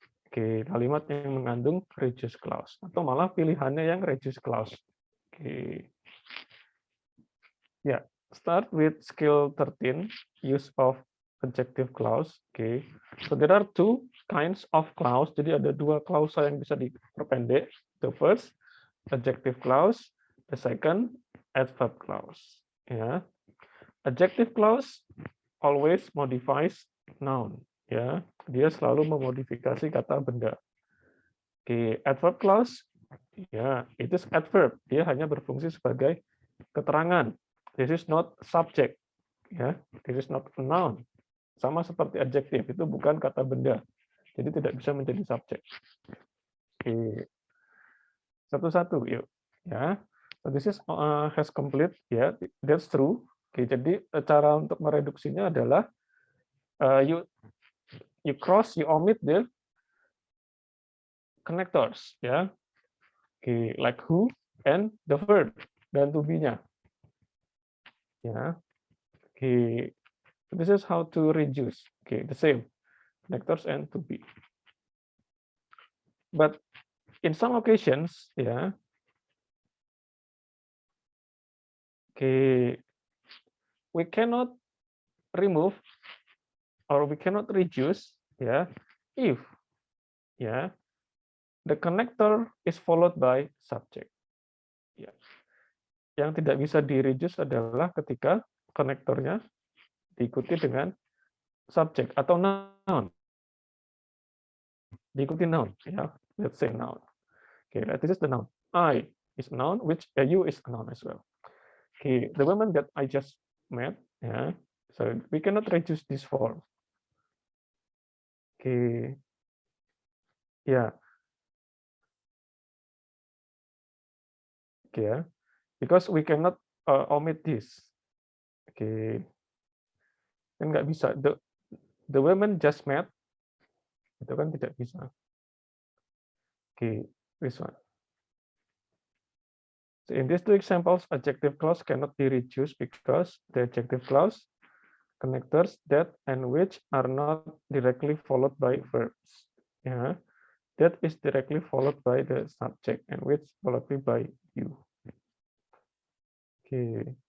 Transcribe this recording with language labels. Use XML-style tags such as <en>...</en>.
<id>Oke, kalimat yang mengandung reduce clause atau malah pilihannya yang reduce clause. Oke.</id> <en>Ya, start with skill 13, use of adjective clause. Oke. So there are two kinds of clause.</en> <id>Jadi ada dua klausa yang bisa diperpendek.</id> <en>The first adjective clause, the second adverb clause. Ya. Adjective clause always modifies</en> <id>noun, ya. Dia selalu memodifikasi kata benda.</id> <en>Oke, adverb clause, ya, it is adverb.</en> <id>Dia hanya berfungsi sebagai keterangan.</id> <en>This is not subject, ya. This is not a noun.</en> <id>Sama seperti adjective, itu bukan kata benda. Jadi tidak bisa menjadi subjek. Oke. Satu-satu yuk, ya.</id> <en>So this is has complete, ya. That's true.</en> <id>Oke, jadi cara untuk mereduksinya adalah</id> <en>you omit the connectors,</en> <id>ya.</id> <en>Oke, like who and the verb dan to be-nya. Ya. Oke. This is how to reduce. Okay, the same connectors and to be. But in some occasions, yeah, okay, we cannot remove or we cannot reduce, yeah, if, yeah, the connector is followed by subject. Yeah.</en> <id>Yang tidak bisa di-reduce adalah ketika konektornya diikuti dengan subjek atau noun.</id> <en>Diikuti noun, ya. Let's say noun. Okay, this is the noun. I is a noun, which you is a noun as well. Okay, the woman that I just met, yeah. So we cannot reduce this form. Okay, yeah. Okay, yeah. Because we cannot omit this.</en> <id>Okay, kan nggak bisa.</id> <en>The woman just met,</en> <id>itu kan tidak bisa.</id> <en>Okay, this one. So in these two examples, adjective clause cannot be reduced because the adjective clause connectors that and which are not directly followed by verbs. Yeah, that is directly followed by the subject and which followed by you. Okay.</en>